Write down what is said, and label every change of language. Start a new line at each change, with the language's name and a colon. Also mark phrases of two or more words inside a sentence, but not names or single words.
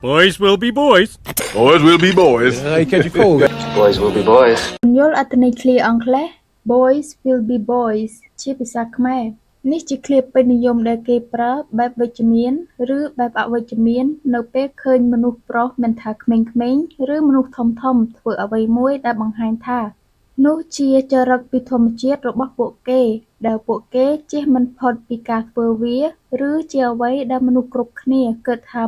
English: Boys will be boys. Boys will be boys. catch a cold. Boys will be boys.
Khmer: យល់អត្ថន័យឃ្លាអង់គ្លេស
English: Boys will be boys
Khmer: ជាភាសាខ្មែរនេះជាឃ្លាពេញនិយមដែលគេប្រើបែបវិជ្ជមានឬបែបអវិជ្ជមាននៅពេលឃើញមនុស្សប្រុសមិនថាក្មេងៗឬមនុស្សធំៗធ្វើ អ្វីមួយដែលបង្ហាញថានោះជាចរិតពីធម្មជាតិរបស់ពួកគេដែលពួកគេជៀសមិនផុតពីការធ្វើវាឬជាអ្វីដែលមនុស្សគ្រប់គ្នាគិតថា